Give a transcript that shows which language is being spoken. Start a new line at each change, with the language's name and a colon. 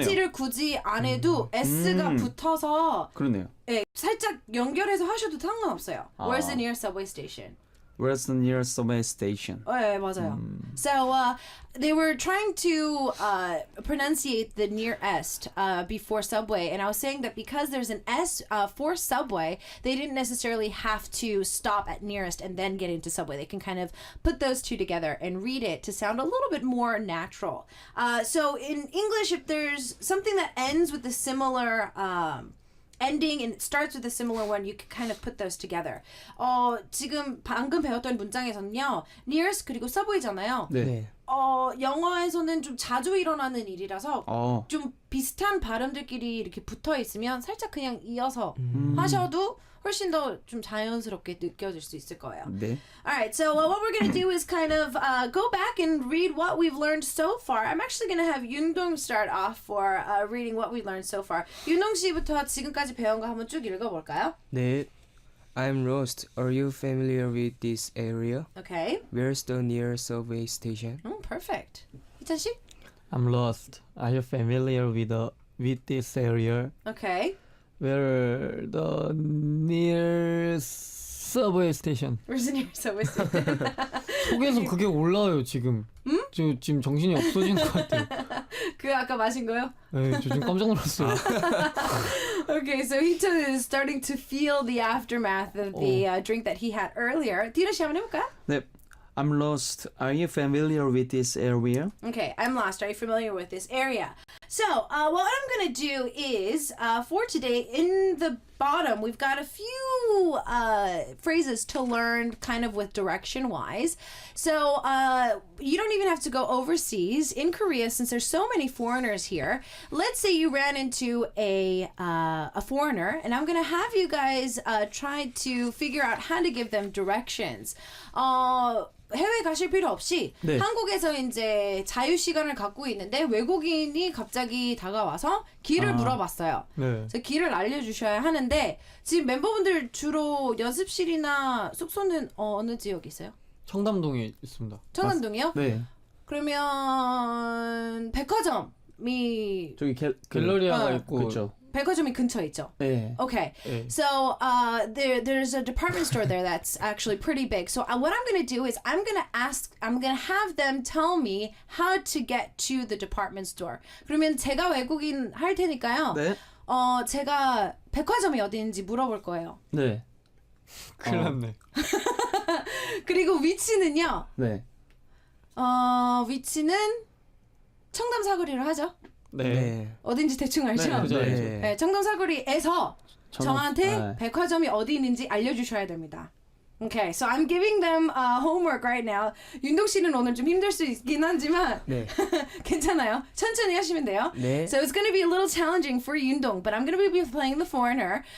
Korean: ST를 굳이 안 해도 S가 붙어서 그러네요. 예, 살짝 연결해서 하셔도 상관없어요.
English: Where's the nearest subway station? Where's the nearest subway station?
Korean: 네, 맞아요.
English: So they were trying to pronunciate the nearest before subway, and I was saying that because there's an S for subway, they didn't necessarily have to stop at nearest and then get into subway. They can kind of put those two together and read it to sound a little bit more natural. So in English, if there's something that ends with a similar ending and it starts with a similar one, you can kind of put those together.
Korean: 지금 방금 배웠던 문장에서는요, nearest 그리고 subway잖아요. 네. 영어에서는 좀 자주 일어나는 일이라서 좀 비슷한 발음들끼리 이렇게 붙어 있으면 살짝 그냥 이어서 하셔도 훨씬 더 좀 자연스럽게 느껴질 수 있을 거예요. 네.
English: Alright, so what we're going to do is kind of go back and read what we've learned so far. I'm actually going to have Yundong start off for reading what we learned so far.
Korean: 윤동 씨부터 지금까지 배운 거 한번 쭉 읽어볼까요?
English: 네. I'm lost. Are you familiar with this area? Okay. Where's the nearest subway station? Perfect. 희찬 씨? I'm lost. Are you familiar with this area? Okay. Where the near subway station. Where's the nearest subway station?
Korean: 속에서 그게 올라와요 지금. 저 지금 정신이 없어진 것 같아요. 그 아까 마신 거요? 네, 저 지금 깜짝 놀랐어요.
English: Okay, so Hee-chan is starting to feel the aftermath of the drink that he had earlier.
Korean: 디노 씨 한번 해볼까요?
English: 네. I'm lost. Are you familiar with this area? Okay, I'm lost. Are you familiar with this area? So, what I'm going to do is, for today, in the bottom, we've got a few phrases to learn kind of with direction-wise. So, you don't even have to go overseas. In Korea, since there's so many foreigners here, let's say you ran into a foreigner, and I'm going to have you guys try to figure out how to give them directions.
Korean: 해외 가실 필요 없이 네. 한국에서 이제 자유 시간을 갖고 있는데 외국인이 갑자기 다가와서 길을 물어봤어요. 네. 그래서 길을 알려주셔야 하는데 지금 멤버분들 주로 연습실이나 숙소는 어느 지역에 있어요? 청담동에 있습니다. 청담동이요? 네. 그러면 백화점이 저기 갤러리아가 어, 있고 그렇죠. 백화점이 근처에 있죠. 네.
English: Okay,
Korean: 네.
English: so there's a department store there that's actually pretty big. So what I'm gonna do is I'm gonna have them tell me how to get to the department store.
Korean: 그러면 제가 외국인 할 테니까요. 네. 제가 백화점이 어디인지 물어볼 거예요. 네. 큰일 났네. 그리고 위치는요. 네. 위치는 청담 사거리로 하죠. 네. 어딘지 대충 알죠? 네, 그죠, 알죠. 네, 청담 사거리에서 저한테 네. 백화점이 어디 있는지 알려주셔야 됩니다.
English: Okay, so I'm giving them homework right now.
Korean: 윤동 씨는 오늘 좀 힘들 수 있긴 하지만 네. 괜찮아요. 천천히 하시면 돼요. 네.
English: So it's going to be a little challenging for Yundong, but I'm going to be playing the foreigner.